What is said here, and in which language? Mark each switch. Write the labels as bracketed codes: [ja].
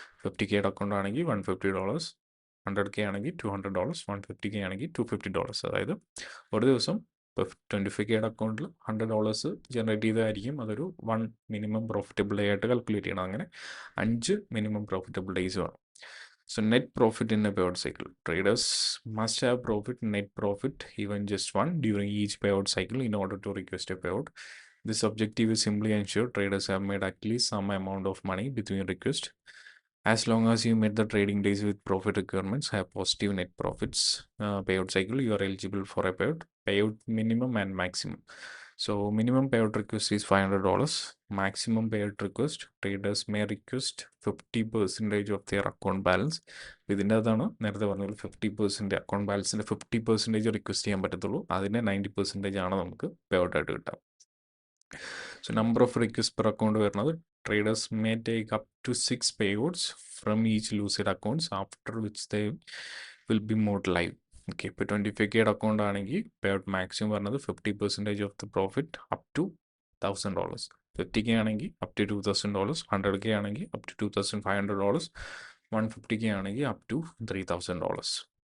[ml] 50K account ആണെങ്കിൽ $150, 100K ആണെങ്കിൽ $200, 150K ആണെങ്കിൽ $250. അതായത് ഒരു ദിവസം ഇപ്പോൾ 25K അക്കൗണ്ടിൽ $100 ജനറേറ്റ് ചെയ്തതായിരിക്കും. അതൊരു 1 മിനിമം പ്രോഫിറ്റബിൾ ഡേ ആയിട്ട് കാൽക്കുലേറ്റ് ചെയ്യണം. അങ്ങനെ 5 മിനിമം പ്രോഫിറ്റബിൾ ഡേയ്സ് വേണം. [en] So net profit in a payout cycle. Traders must have net profit, even just one, during each payout cycle in order to request a payout. This objective is simply ensure traders have made at least some amount of money between requests. As long as you met the trading days with profit requirements, have positive net profits, payout cycle, you are eligible for a payout minimum and maximum. So minimum payout request is $500. Maximum payout request, traders may request 50% of their account balance. [ml] ഇതിൻ്റെ അതാണ് നേരത്തെ പറഞ്ഞ 50% account ബാലൻസിൻ്റെ 50% request ചെയ്യാൻ പറ്റത്തുള്ളൂ. അതിൻ്റെ 90% ആണ് നമുക്ക് pay out ആയിട്ട് കിട്ടാം. [en] So number of requests per account വരുന്നത് traders may take up to 6 payouts from each lucid accounts, after which they will be moved live. [ml] Okay, ഇപ്പോൾ 25K അക്കൗണ്ട് ആണെങ്കിൽ പേ ഔട്ട് മാക്സിമം പറഞ്ഞത് [en] 50% of the profit up to $1,000. [ml] 50K ആണെങ്കിൽ up to $2,000, 100K ആണെങ്കിൽ up to $2,500, 150K ആണെങ്കിൽ up to $3,000.